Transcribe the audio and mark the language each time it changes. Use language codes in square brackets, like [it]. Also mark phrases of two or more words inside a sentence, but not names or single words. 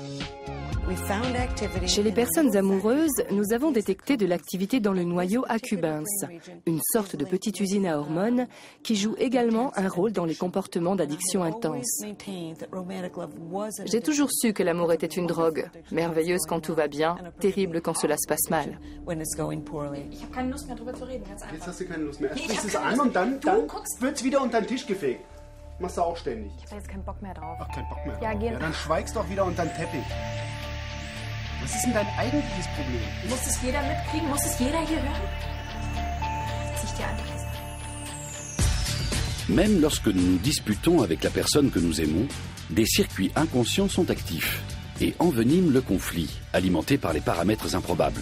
[fr] Chez les personnes amoureuses, nous avons détecté de l'activité dans le noyau accumbens, une sorte de petite usine à hormones qui joue également un rôle dans les comportements d'addiction intense. J'ai toujours su que l'amour était une drogue, merveilleuse quand tout va bien, terrible quand cela se passe mal. [de] Jetzt hast du keine Lust mehr. Sprichst es an und dann wird's wieder unter den Tisch gefegt. Machst du auch ständig. Ich habe jetzt keinen Bock mehr drauf. Ach, keinen Bock mehr drauf. Ja, geh. Ja, dann schweigst doch wieder unter den Teppich. Was ist denn dein eigentliches Problem? Muss es jeder mitkriegen? Muss es jeder hier hören? Zieh ich dir einfach das. [fr] Même lorsque nous nous disputons avec la personne que nous aimons, des circuits inconscients sont actifs et enveniment le conflit, alimenté par les paramètres improbables.